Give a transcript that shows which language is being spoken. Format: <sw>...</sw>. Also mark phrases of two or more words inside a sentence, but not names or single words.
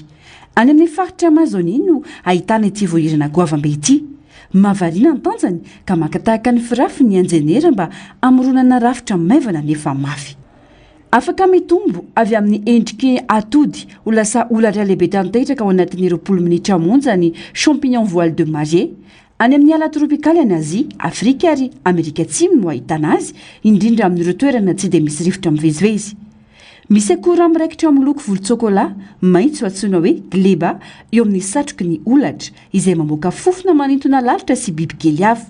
<mg>Any amin'ny faritra Amazonia no ahitana ity voahirana goavambe ity. Mahavariana ny tanjany ka makatahaka ny firafy ny anjenera mba amoronana rafitra maivana nefa mafy. Afaka mitombo avy amin'ny endriky atody ho lasa olatra lehibe tanteraka ao anatin'ny 20 minitra monja ny</mg> <fr>champignon voile de mariée.</fr> <mg>Any amin'ny ala tropikaly any Azia, Afrika ary Amerika Atsimo no ahitana azy, indrindra amin'ireo toerana tsy dia misy rivotra mivezivezy. Misy akora miraikitra amin'ny loko volotsokola, maitso antsoina hoe gleba eo amin'ny satroky ny olatra izay mamoaka fofona manintona lalitra sy bibikely hafa.</mg>